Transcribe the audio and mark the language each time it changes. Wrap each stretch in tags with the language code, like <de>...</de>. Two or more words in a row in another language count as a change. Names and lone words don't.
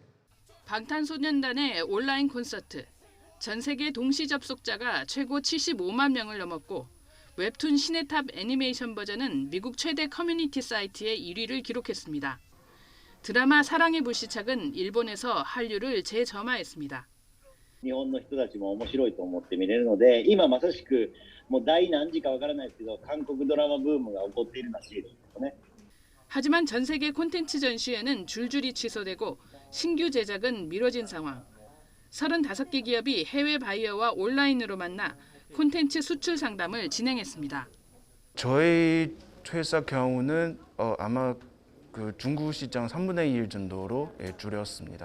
<ko>방탄소년단의 온라인 콘서트. 전 세계 동시 접속자가 최고 75만 명을 넘었고 웹툰 신의 탑 애니메이션 버전은 미국 최대 커뮤니티 사이트의 1위를 기록했습니다. 드라마 사랑의 불시착은 일본에서 한류를 재점화했습니다.</ko> <ja>日本の人たちも面白いと思って見れるので、今まさしくもう第何次かわからないですけど、韓国ドラマブームが起こっているらしいですね。</ja> <ko>하지만 전 세계 콘텐츠 전시회는 줄줄이 취소되고 신규 제작은 미뤄진 상황. 35개 기업이 해외 바이어와 온라인으로 만나 콘텐츠 수출 상담을 진행했습니다. 저희 회사 경우는 아마 그 중국 시장 3분의 1 정도로 줄였습니다.</ko>